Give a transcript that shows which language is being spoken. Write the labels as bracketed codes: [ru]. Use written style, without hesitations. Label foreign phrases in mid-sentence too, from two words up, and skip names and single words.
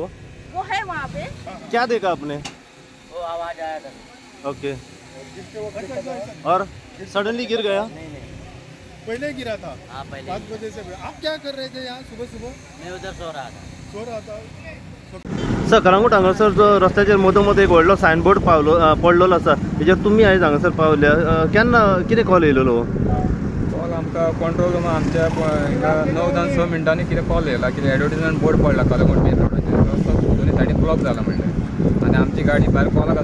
[hi] है वहाँ पे क्या देखा आपने वो आवाज आया था ओके और सडनली गिर गया पहले गिरा था हाँ पहले 5 बजे से आप क्या कर रहे थे यहाँ सुबह सुबह मैं उधर सो रहा था [kok] सर कलंगूट हांगासर जो रस्त्याचेर मदोमद एक व्हडलो सायनबोर्ड पडलेलो आसा हेजेर तुमी आयज हांगासर पावल्या केन्ना कितें कॉल येयलेलो कॉल आमकां कंट्रोल रुमा आमच्या 9-6 मिनटांनी कितें कॉल येयला कितें [en] advertisement board [kok] पडला कलंगूट मेन रोडाचेर रस्तो दोनी सायडीन ब्लॉक जाला म्हणलें आनी आमची गाडी भायर कॉलाक